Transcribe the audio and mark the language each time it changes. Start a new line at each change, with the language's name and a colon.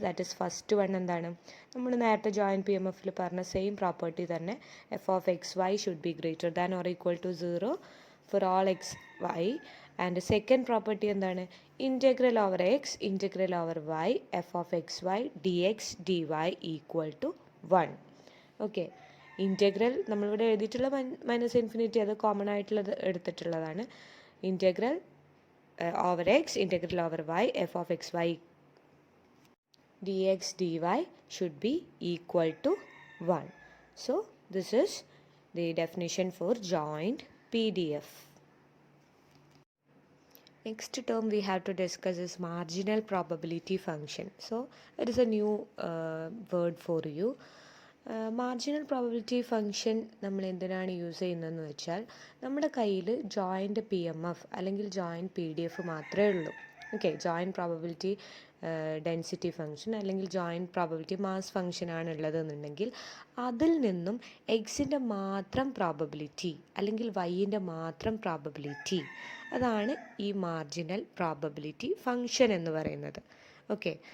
English: that is first one
Malayalam: എന്താണ്? നമ്മൾ നേരത്തെ ജോയിൻറ്റ് PMF-ൽ പറഞ്ഞ സെയിം പ്രോപ്പർട്ടി തന്നെ,
English: f(xy) should be greater than or equal to 0 for all xy. And second property
Malayalam: എന്താണ്?
English: Integral over x, integral over y, f(xy) dx dy equal to 1. Okay.
Malayalam: Integral നമ്മളിവിടെ എഴുതിയിട്ടുള്ള -∞, അത് common ആയിട്ടുള്ളത് എടുത്തിട്ടുള്ളതാണ്.
English: Integral over x, integral over y, f(xy) dx dy should be equal to 1. So this is the definition for joint PDF. Next term we have to discuss is marginal probability function. So it is a new word for you.
Malayalam: Marginal probability function നമ്മൾ എന്തിനാണ് use ചെയ്യുന്നതെന്ന് വെച്ചാൽ നമ്മുടെ കയ്യിൽ joint PMF അല്ലെങ്കിൽ joint PDF മാത്രമേ ഉള്ളൂ. Okay. Joint probability density function അല്ലെങ്കിൽ ജോയിൻറ്റ് പ്രോബബിലിറ്റി മാസ് ഫംഗ്ഷൻ ആണ് ഉള്ളതെന്നുണ്ടെങ്കിൽ അതിൽ നിന്നും എക്സിൻ്റെ മാത്രം പ്രോബബിലിറ്റി അല്ലെങ്കിൽ വൈൻ്റെ മാത്രം പ്രോബബിലിറ്റി, അതാണ് ഈ മാർജിനൽ പ്രോബബിലിറ്റി ഫംഗ്ഷൻ എന്ന് പറയുന്നത്. ഓക്കെ.